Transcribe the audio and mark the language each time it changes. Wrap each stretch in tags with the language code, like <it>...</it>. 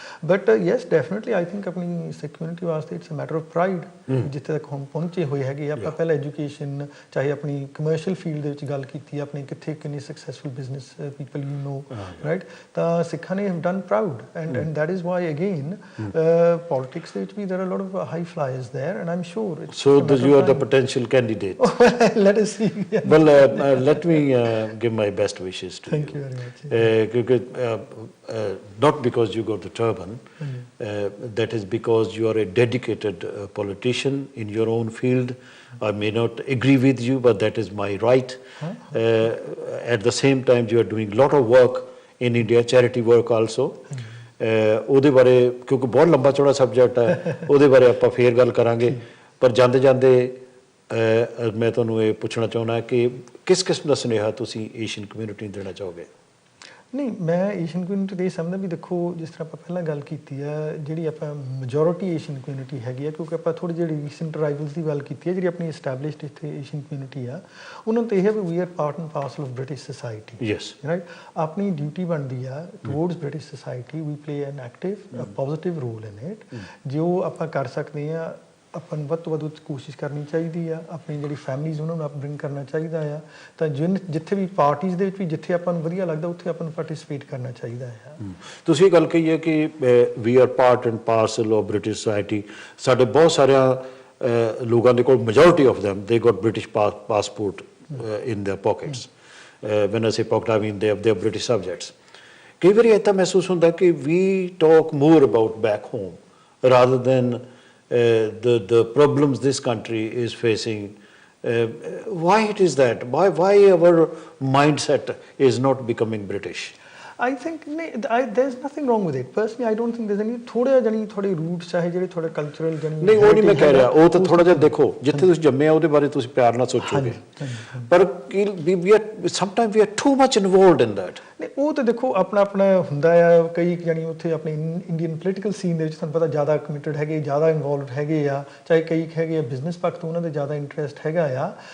<en>but yes, definitely I think</en> <pa>ਆਪਣੀ ਸਿੱਖ community ਵਾਸਤੇ</pa> <en>it's a matter of pride,</en> <pa>ਜਿੱਥੇ ਤੱਕ ਹੁਣ ਪਹੁੰਚੇ ਹੋਏ ਹੈਗੇ। ਆਪਾਂ ਪਹਿਲਾਂ ਐਜੂਕੇਸ਼ਨ, ਚਾਹੇ ਆਪਣੀ ਕਮਰਸ਼ੀਅਲ ਫੀਲਡ ਦੇ ਵਿੱਚ ਗੱਲ ਕੀਤੀ, ਆਪਣੇ ਕਿੱਥੇ ਕਿੰਨੀ successful business people</pa> <en>You know, right?</en> <pa>ਤਾਂ ਸਿੱਖਾਂ ਨੇ</pa> <en>have done proud, and that is why again politics</en> <pa>ਦੇ ਵਿੱਚ ਵੀ</pa> <en>There are lot of high flyers there, and I am sure it's so you are the potential candidate. Let us see. Well, let me give my best wishes to you. Thank you very much. Not because you got the turban, that is because you are a dedicated politician in your own field. I may not agree with you, but that is my right. At the same time, you are doing a lot of work in India, charity work also.</en> <pa>ਉਹਦੇ ਬਾਰੇ, ਕਿਉਂਕਿ ਬਹੁਤ ਲੰਬਾ ਚੌੜਾ subject ਹੈ, ਉਹਦੇ ਬਾਰੇ ਆਪਾਂ ਫੇਰ ਗੱਲ ਕਰਾਂਗੇ। ਪਰ ਜਾਂਦੇ ਜਾਂਦੇ ਮੈਂ ਤੁਹਾਨੂੰ ਇਹ ਪੁੱਛਣਾ ਚਾਹੁੰਦਾ ਕਿ ਕਿਸ ਕਿਸਮ ਦਾ ਸੁਨੇਹਾ ਤੁਸੀਂ ਏਸ਼ੀਅਨ ਕਮਿਊਨਿਟੀ ਨੂੰ ਦੇਣਾ ਚਾਹੋਗੇ? ਨਹੀਂ, ਮੈਂ ਏਸ਼ੀਅਨ ਕਮਿਊਨਿਟੀ ਦੇ ਸਮਝਦਾ ਵੀ ਦੇਖੋ, ਜਿਸ ਤਰ੍ਹਾਂ ਆਪਾਂ ਪਹਿਲਾਂ ਗੱਲ ਕੀਤੀ ਆ, ਜਿਹੜੀ ਆਪਾਂ ਮੈਜੋਰਿਟੀ ਏਸ਼ੀਅਨ ਕਮਿਊਨਿਟੀ ਹੈਗੀ ਆ, ਕਿਉਂਕਿ ਆਪਾਂ ਥੋੜ੍ਹੀ ਜਿਹੜੀ ਰੀਸੈਂਟ ਅਰਾਈਵਲਸ ਦੀ ਗੱਲ ਕੀਤੀ ਹੈ, ਜਿਹੜੀ ਆਪਣੀ ਐਸਟੈਬਲਿਸ਼ਡ ਇੱਥੇ ਏਸ਼ੀਅਨ ਕਮਿਊਨਿਟੀ ਆ, ਉਹਨਾਂ ਨੂੰ ਤਾਂ ਇਹ ਹੈ</pa> <en>ਵੀ we are part and parcel of British society. Yes, right.</en> <pa>ਆਪਣੀ ਡਿਊਟੀ ਬਣਦੀ ਆ</pa> <en>Towards British society, we play an active positive role in it.</en> <pa>ਜੋ ਆਪਾਂ ਕਰ ਸਕਦੇ ਆ, ਆਪਾਂ ਨੂੰ ਵੱਧ ਤੋਂ ਵੱਧ ਕੋਸ਼ਿਸ਼ ਕਰਨੀ ਚਾਹੀਦੀ ਆ, ਆਪਣੀ ਜਿਹੜੀ ਫੈਮਲੀਜ਼ ਉਹਨਾਂ ਨੂੰ ਅਪਬ੍ਰਿੰਗ ਕਰਨਾ ਚਾਹੀਦਾ ਆ। ਤਾਂ ਜਿੱਥੇ ਵੀ ਪਾਰਟੀਜ਼ ਦੇ ਵਿੱਚ ਵੀ ਜਿੱਥੇ ਆਪਾਂ ਨੂੰ ਵਧੀਆ ਲੱਗਦਾ, ਉੱਥੇ ਆਪਾਂ ਨੂੰ ਪਾਰਟਿਸਿਪੇਟ ਕਰਨਾ ਚਾਹੀਦਾ ਆ। ਤੁਸੀਂ ਗੱਲ ਕਹੀ ਹੈ ਕਿ</pa> <en>We are part and parcel of British society.</en> <pa>ਸਾਡੇ ਬਹੁਤ ਸਾਰਿਆਂ ਲੋਕਾਂ ਦੇ ਕੋਲ,</pa> <en>Majority of them they got British passport in their pockets. When I say pocket, I mean they are British subjects.</en> <pa>ਕਈ ਵਾਰੀ ਇੱਦਾਂ ਮਹਿਸੂਸ ਹੁੰਦਾ ਕਿ</pa> <en>we talk more about back home rather than the problems this country is facing. Why it is that? Why our mindset is not becoming British? I think there's nothing wrong with it. Personally, I don't think there's any ਥੋੜੇ roots</en> <pa>ਚਾਹੇ ਜਿਹੜੇ ਥੋੜੇ</pa> <en>cultural</en> <pa>ਨਹੀਂ, ਉਹ ਨਹੀਂ ਮੈਂ ਕਹਿ ਰਿਹਾ। ਉਹ ਤਾਂ ਥੋੜਾ ਜਿਹਾ ਦੇਖੋ, ਜਿੱਥੇ ਤੁਸੀਂ ਜੰਮੇ ਆ ਉਹਦੇ ਬਾਰੇ ਤੁਸੀਂ ਪਿਆਰ ਨਾਲ ਸੋਚੋਗੇ, ਪਰ</pa> <en>sometimes we are too much involved in that.</en> <pa>ਨਹੀਂ, ਉਹ ਤਾਂ ਦੇਖੋ ਆਪਣਾ ਆਪਣਾ ਹੁੰਦਾ ਆ। ਕਈ ਜਾਨੀ ਉੱਥੇ ਆਪਣੇ ਇੰਡੀਅਨ ਪੋਲੀਟੀਕਲ ਸੀਨ ਦੇ ਵਿੱਚ ਤੁਹਾਨੂੰ ਪਤਾ ਜ਼ਿਆਦਾ ਕਮਿਟਡ ਹੈਗੇ, ਜ਼ਿਆਦਾ ਇਨਵੋਲਵਡ ਹੈਗੇ ਆ, ਚਾਹੇ ਕਈ ਹੈਗੇ ਆ ਬਿਜ਼ਨਸ ਪੱਖ ਤੋਂ ਉਹਨਾਂ ਦੇ ਜ਼ਿਆਦਾ ਇੰਟਰਸਟ ਹੈਗਾ ਆ।</pa>